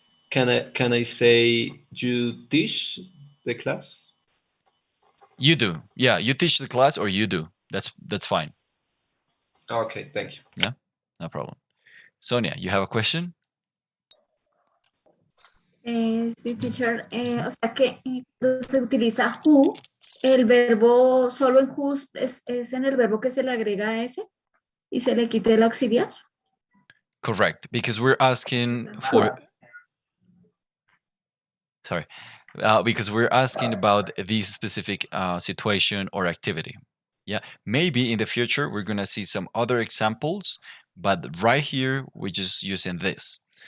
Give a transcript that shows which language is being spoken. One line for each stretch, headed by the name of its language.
English: can I say you teach the class? You do. Yeah, you teach the class or you do. That's fine. Okay, thank you. Yeah, no problem. Sonia, you have a question?
Spanish: Sí, teacher. O sea que cuando se utiliza who, el verbo solo en who es en el verbo que se le agrega ese y se le quite el auxiliar.
English: Correct, because we're asking for... Sorry. Because we're asking about this specific situation or activity. Yeah, maybe in the future we're gonna see some other examples, but right here we're just using this.